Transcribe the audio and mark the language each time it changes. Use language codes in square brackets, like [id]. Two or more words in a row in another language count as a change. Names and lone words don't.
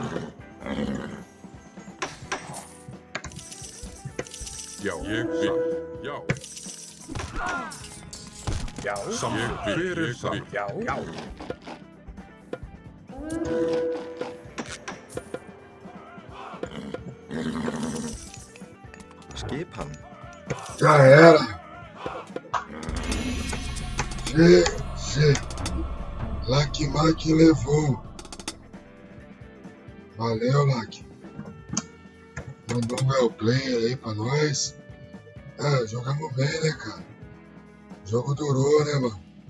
[is] Já. Ég vil. Já. Já. Samþykkt. Fyrir það. Já. Já. Skipan. [pt] Já era. Lucky Mac levou. Valeu, Lucky. Mandou um [en] well player [pt] aí pra nós. É, jogamos bem, né, cara? O jogo durou, né, mano?